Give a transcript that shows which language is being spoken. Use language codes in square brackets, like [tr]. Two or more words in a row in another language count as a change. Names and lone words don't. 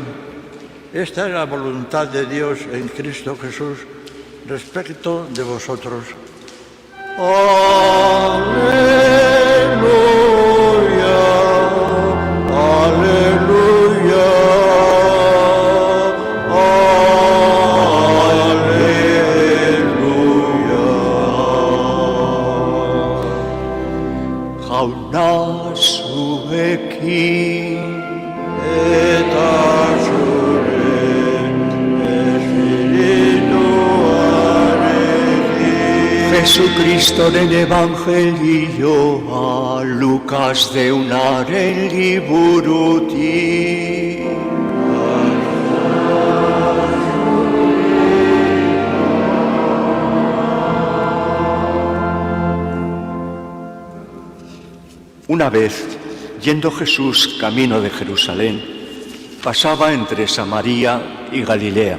[es] Esta es la voluntad de Dios en Cristo Jesús respecto de vosotros. Aleluya, aleluya, aleluya. [eu] Jauna zuekin eta zure espirituarekin. Jesucristoren evangelioa Lukas deunaren liburutik. [es] Una vez, yendo Jesús camino de Jerusalén, pasaba entre Samaria y Galilea.